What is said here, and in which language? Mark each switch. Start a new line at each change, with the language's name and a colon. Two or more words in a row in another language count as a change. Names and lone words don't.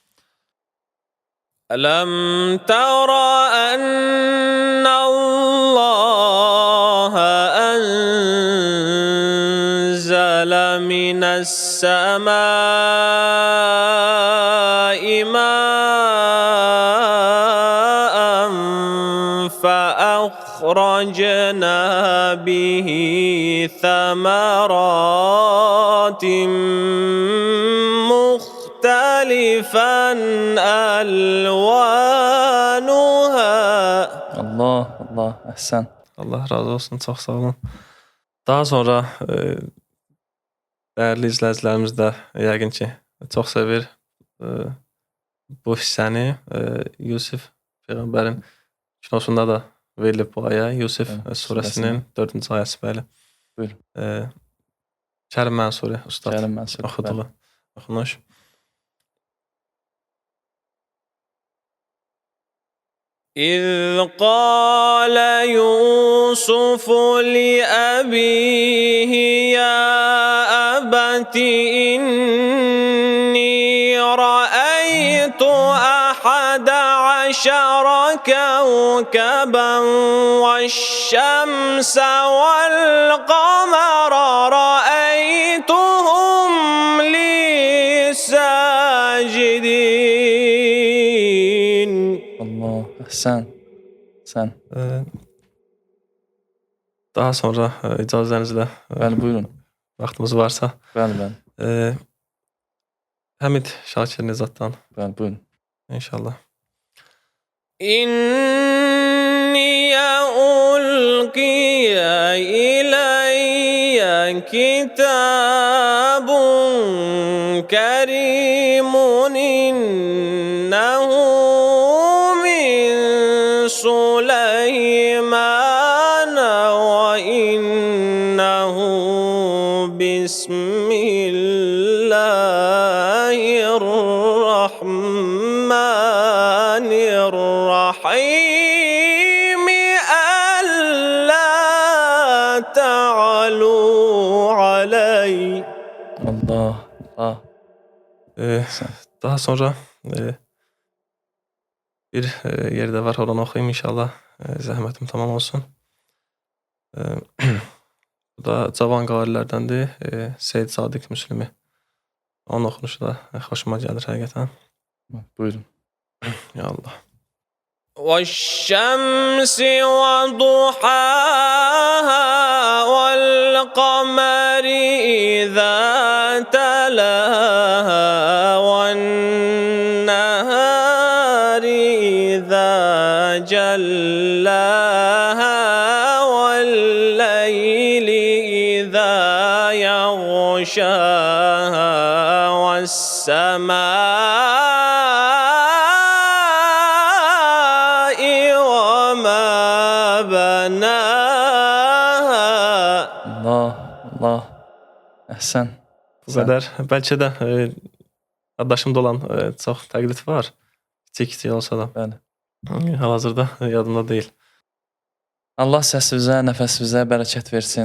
Arabic: ألم تر أن الله أنزل من السماء ماء فأخرج أخرجنا به ثمرات مختلفا ألوانها.
Azerbaijani: Allah, Allah, əhsən. Allah razı olsun, çox sağ olun. Daha sonra dəyərli izləyicilərimiz də yəqin ki, çox sevir bu hissəni. Yusif Peyğəmbərin kinosunda da verilib bu ayə. Yusif surəsinin 4-cü ayəsi, bəli. Buyurun. Kərim Mənsuri ustad Kərim Mənsuri, oxuduğu oxunuş.
Arabic: إذ قال يوسف لأبيه يا أبت إني رأيت 11 كوكبا والشمس والقمر رأيتهم لي ساجدين.
Azerbaijani: Allah, əhsən. Sən. Daha sonra icazənizlə Bəli, buyurun. vaxtımız varsa Bəli, bəli. Həmid Şakir Nizaddan Bəli, buyurun. inşallah.
Arabic: إني ألقي إلي كتاب كريم إنه من سليمان وإنه بسم الله الرحمن الرحيم ألا تعلوا علي.
Azerbaijani: Allah, Allah. Daha sonra bir yerdə var, oranı oxuyayım inşallah. Zəhmətim tamam olsun. Bu da cavan qarilərdəndir. Seyid Sadiq Müslümi. Onun oxunuşu da xoşuma gəlir həqiqətən. Buyurun. Ya Allah.
Arabic: والشمس وضحاها والقمر إذا تلاها والنهار إذا جلاها والليل إذا يغشاها والسماء وما بناها.
Azerbaijani: Allah, Allah. Əhsən. Bu qədər. Bəlkə də addaşımda olan çox təqlid var. Kiçik olsa da. Bəli. Hal-hazırda yadımda deyil. Allah səsinizə, nəfəsinizə bərəkət versin.